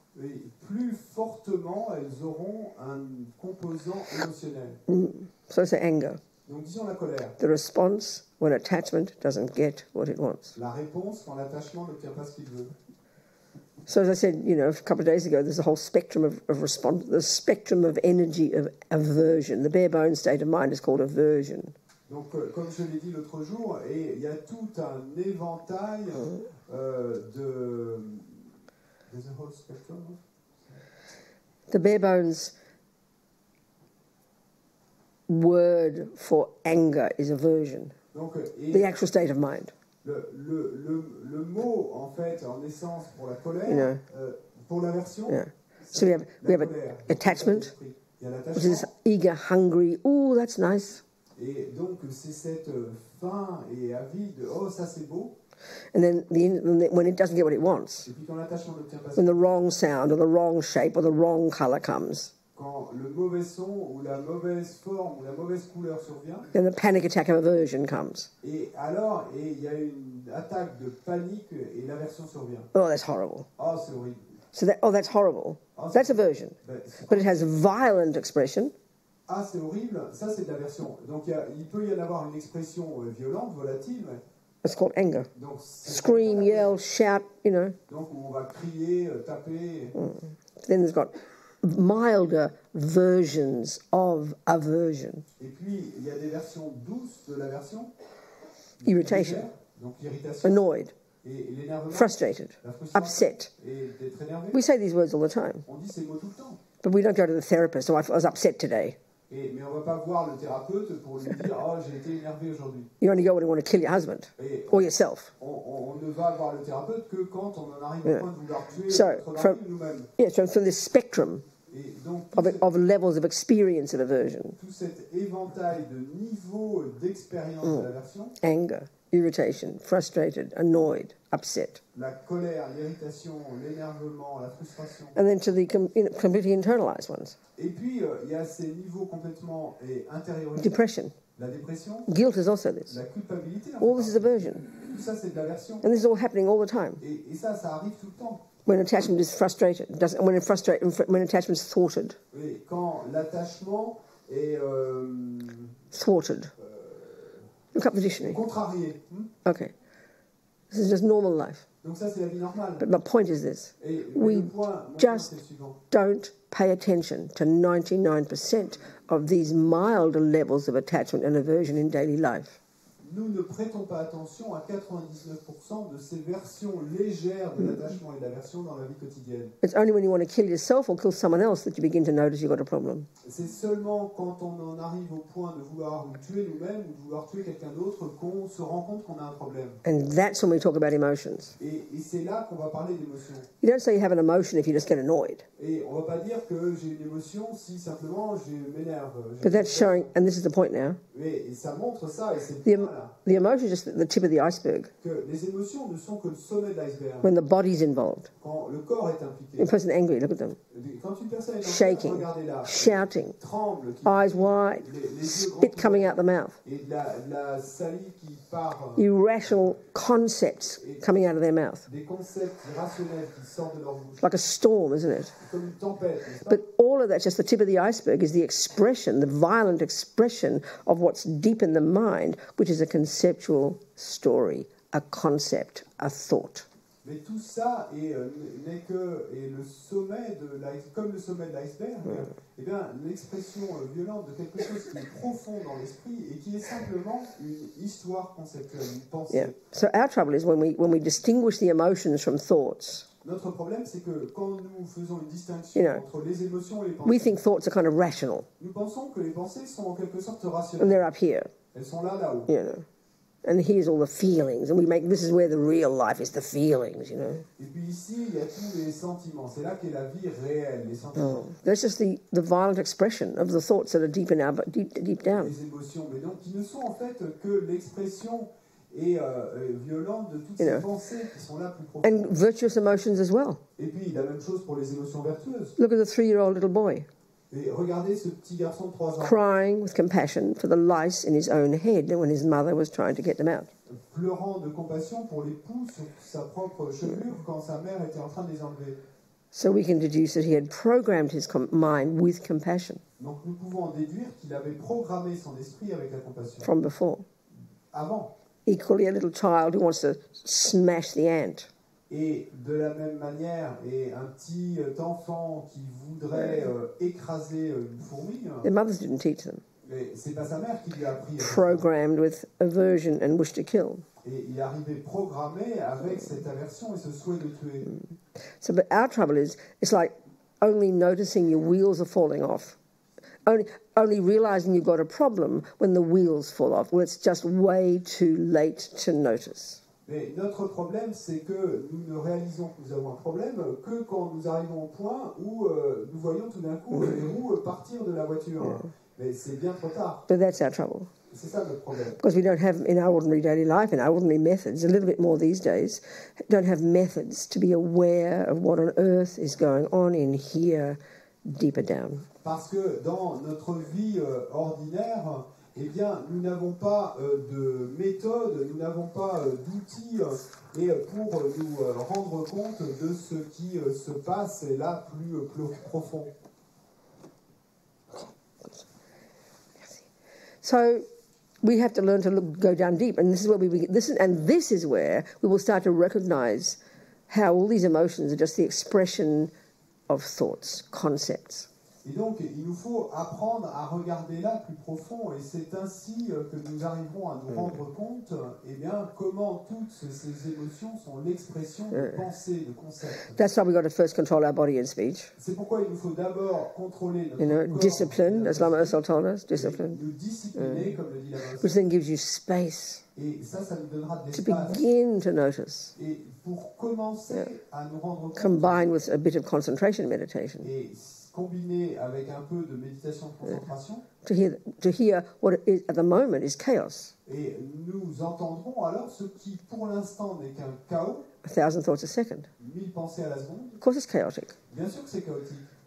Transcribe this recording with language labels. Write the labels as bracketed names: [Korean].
[French] et plus fortement elles auront un composant émotionnel. [English] So it's anger. [French] Donc, disons la colère. [English] The response when attachment doesn't get what it wants. [French] La réponse quand l'attachement n'obtient pas ce qu'il veut. [English] So as I said, a couple of days ago, there's a whole spectrum of response, the spectrum of energy of aversion. The bare bones state of mind is called aversion. [French] Donc, comme je l'ai dit l'autre jour, et il y a tout un éventail de... [English] There's a whole spectrum. The bare bones word for anger is aversion, [French] Donc, [English] the actual state of mind. [French] le mot, en fait, en essence, pour la colère, pour l'aversion, [English] Yeah. So we have [French] colère. [English] attachment, [French] Il y a [English] which is [French] l'attachement, [English] eager, hungry. Oh, that's nice. [French] et donc c'est cette faim et avide, oh ça c'est beau, [English] And then when it doesn't get what it wants, [French] et puis quand l'attachement n'obtient pas [English] when the wrong sound or the wrong shape or the wrong color comes, [French] quand le mauvais son ou la mauvaise forme ou la mauvaise couleur survient, [English] then the panic attack of aversion comes. [French] et alors il y a une attaque de panique et l'aversion survient. [English] Oh, that's horrible. [French] Oh c'est horrible. [English] So that's horrible. That's aversion. But it has violent expression. [French] Ah c'est horrible, ça c'est de l'aversion. Donc il peut y en avoir une expression violente, volatile. [English] It's called anger. [French] Donc, [English] Scream, yell, shout, [French] Donc on va crier, taper. [English] Then there's got milder versions of aversion. [French] Et puis il y a des versions douces de l'aversion. [English] Irritation, [French] Légère, donc l'irritation. [English] annoyed, [French] Et l'énervement. [English] frustrated, [French] La frustration. [English] upset. [French] Et d'être énervé. [English] We say these words all the time. [French] On dit ces mots tout le temps. [English] But we don't go to the therapist, so I was upset today. [French] Mais on ne va pas voir le thérapeute pour lui dire « Oh, j'ai été énervé aujourd'hui ». [English] You only go when you want to kill your husband or yourself. [French] On ne va voir le thérapeute que quand on en arrive au point de vouloir tuer notre mari ou nous-mêmes. [English] Yeah, so from this spectrum of levels of experience of aversion. [French] Tout cet éventail de niveaux d'expérience de l'aversion. [English] Anger, irritation, frustrated, annoyed, upset. [French] La colère, l'irritation, l'énervement, la frustration. [English] And then to the completely internalized ones. [French] Et puis, il y a ces niveaux complètement intériorisés. [English] Depression. [French] La dépression. [English] Guilt is also this. [French] La culpabilité. [English] All this is aversion. [French] Tout ça, c'est de l'aversion. [English] And this is all happening all the time. [French] Et ça arrive tout le temps. [English] When attachment is frustrated, when attachment is thwarted. [French] Et quand l'attachement est [English] thwarted. Look up the dictionary. [French] Contrarié. [English] Okay. This is just normal life. [French] Donc ça, c'est la vie normale. [English] But my point is this. We just don't pay attention to 99% of these mild levels of attachment and aversion in daily life. [French] Nous ne prêtons pas attention à 99% de ces versions légères de l'attachement et de l'aversion dans la vie quotidienne. [English] It's only when you want to kill yourself or kill someone else that you begin to notice you've got a problem. [French] C'est seulement quand on en arrive au point de vouloir nous tuer nous-mêmes ou de vouloir tuer quelqu'un d'autre qu'on se rend compte qu'on a un problème. [English] And that's when we talk about emotions. [French] Et c'est là qu'on va parler d'émotions. [English] You don't say you have an emotion if you just get annoyed. [French] Et on va pas dire que j'ai une émotion si simplement je m'énerve. [English] But that's showing, and this is the point now. [French] Et ça montre ça et c'est [English] the emotion is just the tip of the iceberg. [French] Que les émotions ne sont que le sommet de l'iceberg. [English] When the body's involved. [French] Quand le corps est impliqué. [English] A person angry, look at them. [French] Quand une personne est [English] shaking, [French] regardez-la. [English] Shouting, [French] tremble, [English] eyes wide, spit coming out the mouth. [French] Et la salive qui part. [English] Irrational concepts coming out of their mouth. [French] Des concepts irrationnels qui sortent de leur bouche. [English] Like a storm, isn't it? [French] Comme une tempête. [English] But all of that's just the tip of the iceberg, is the expression, the violent expression of what's deep in the mind, which is a conceptual story, a concept, a thought. [French] Mais tout ça n'est que le sommet de comme le sommet de l'iceberg, eh bien l'expression violente de quelque chose qui est profond dans l'esprit et qui est simplement une histoire conceptuelle, une pensée. [English] Yeah. So our trouble is when we distinguish the emotions from thoughts. [French] Notre problème, c'est que quand nous faisons une distinction entre les émotions et les pensées, [English] we think thoughts are kind of rational. [French] Nous pensons que les pensées sont en quelque sorte rationnelles. [English] And they're up here. [French] Elles sont là-haut. [English] You know. And here's all the feelings, and this is where the real life is, the feelings, you know. [French] Et puis ici, il y a tous les sentiments. C'est là qu'est la vie réelle, les sentiments. [English] That's just the violent expression of the thoughts that are deep down. [French] Les émotions, mais donc qui ne sont en fait que l'expression violente de toutes ces pensées qui sont là plus profondes. [English] And virtuous emotions as well. [French] Et puis la même chose pour les émotions vertueuses. [English] Look at the 3-year-old little boy. [French] Et regardez ce petit garçon de 3 ans. [English] Crying with compassion for the lice in his own head when his mother was trying to get them out. [French] Pleurant de compassion pour les poux sur sa propre chevelure quand sa mère était en train de les enlever. [English] So we can deduce that he had programmed his mind with compassion. [French] Donc nous pouvons en déduire qu'il avait programmé son esprit avec la compassion. [English] From before. [French] Avant. [English] Equally, a little child who wants to smash the ant. [French] Et de la même manière, un petit enfant qui voudrait écraser une fourmi. [English] Their mothers didn't teach them. [French] Mais c'est pas sa mère qui lui a appris. [English] Programmed with aversion and wish to kill. [French] Et il est arrivé programmé avec cette aversion et ce souhait de tuer. [English] So, but our trouble is, it's like only noticing your wheels are falling off. Only realizing you've got a problem when the wheels fall off. Well, it's just way too late to notice. [French] Mais notre problème, c'est que nous ne réalisons que nous avons un problème que quand nous arrivons au point où nous voyons tout d'un coup les roues partir de la voiture. Mais c'est bien trop tard. [English] But that's our trouble. [French] C'est ça notre problème. [English] Because we don't have, in our ordinary daily life, in our ordinary methods, a little bit more these days, don't have methods to be aware of what on earth is going on in here, deeper down. [French] Parce que dans notre vie ordinaire, eh bien, nous n'avons pas de méthode, nous n'avons pas d'outils pour nous rendre compte de ce qui se passe là plus profond. [English] So we have to learn to go down deep, and this is where this is where we will start to recognize how all these emotions are just the expression of thoughts, concepts. [French] Et donc, il nous faut apprendre à regarder là plus profond, et c'est ainsi que nous arriverons à nous rendre compte, eh bien, comment toutes ces émotions sont l'expression de pensées, de concepts. [English] That's why we've got to first control our body and speech. [French] C'est pourquoi il nous faut d'abord contrôler notre corps, [English] discipline, as Lama Ursel told us, discipline. [French] Nous discipliner, comme le dit la [English] Which then gives you space [French] et ça nous donnera de [English] to [French] l'espace. [English] begin to notice, [French] Et pour commencer à nous rendre compte, [English] combined with a bit of concentration meditation, [French] et combiné avec un peu de méditation de concentration, [English] to hear what it is at the moment is chaos. [French] et nous entendrons alors ce qui pour l'instant n'est qu'un chaos, [English] 1,000 thoughts a second. [French] 1000 pensées à la seconde. [English] Of course, it's chaotic. [French] Bien sûr que c'est chaotique.